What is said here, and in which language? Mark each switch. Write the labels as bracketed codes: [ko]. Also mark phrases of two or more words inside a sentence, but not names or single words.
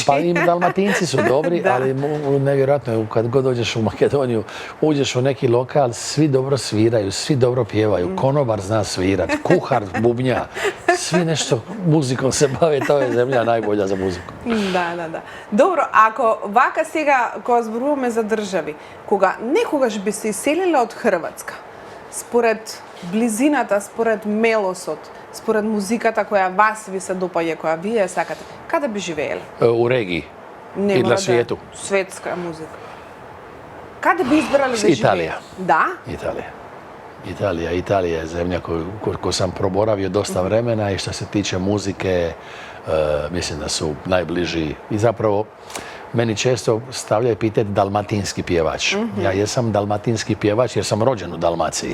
[hr] Pa i Dalmatinci su dobri, Da. ali nevjerojatno je kad god dođeš u Makedoniju, uđeš u neki lokal, svi dobro sviraju, svi dobro pjevaju, konobar zna svirat, kuhar bubnja, svi nešto muzikom se bave, to je zemlja najbolja za muziku. Da. [mk] Dobro, ako vaka сега, ko зборуваме за држави, кога некогаш би се иселиле од Хрватска, според близината, според мелосот, според музиката која вас ви се допаѓа, која вие сакате, каде би живееле? [hr] U regiji [mk] Не [hr] i [mk] мора [hr] na svijetu. [mk] Светска музика. Каде би избрале да Италија. живееле? Да? [hr] Italija je zemlja koju sam proboravio dosta vremena i što se tiče muzike, mislim da su najbliži i zapravo meni često stavljaju pitati dalmatinski pjevač. Ja jesam dalmatinski pjevač jer sam rođen u Dalmaciji,